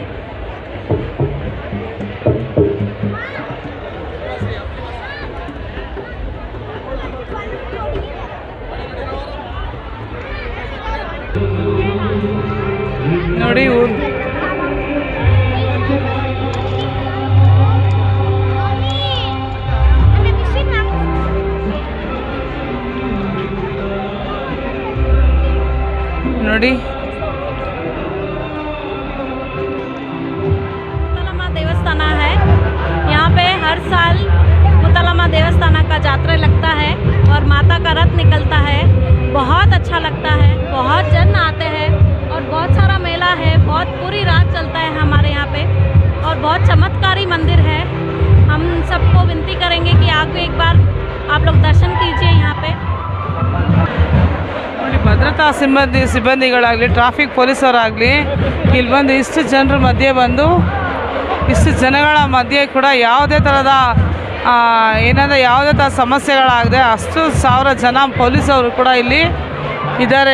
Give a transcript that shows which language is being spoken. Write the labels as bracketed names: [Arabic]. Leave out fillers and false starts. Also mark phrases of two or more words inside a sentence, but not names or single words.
[Kannada] ನೋಡಿ ನೋಡಿ [Hindi] मुतालम्मा देवस्थाना है। यहाँ पे हर साल मुतालम्मा देवस्थाना का जात्रा लगता है और माता का रथ निकलता है। बहुत अच्छा लगता है, बहुत जन आते हैं और बहुत सारा मेला है। बहुत पूरी रात चलता है हमारे यहाँ पे और बहुत चमत्कारी मंदिर है। हम सबको विनती करेंगे कि आके एक बार आप लोग दर्शन कीजिए यहाँ पे। [Kannada] ನೋಡಿ, ಭದ್ರತಾ ಸಿಬ್ಬಂದಿಗಳಾಗಲಿ, ಟ್ರಾಫಿಕ್ ಪೊಲೀಸರಾಗಲಿ ಇಲ್ಲಿ ಬಂದು ಇಷ್ಟು ಜನರ ಮಧ್ಯೆ ಬಂದು, ಇಷ್ಟು ಜನಗಳ ಮಧ್ಯೆ ಕೂಡ ಯಾವುದೇ ಥರದ ಯಾವುದೇ ಥರ ಸಮಸ್ಯೆಗಳಾಗದೆ ಅಷ್ಟು 1000 ಜನ ಪೊಲೀಸವರು ಕೂಡ ಇಲ್ಲಿ ಇದ್ದಾರೆ.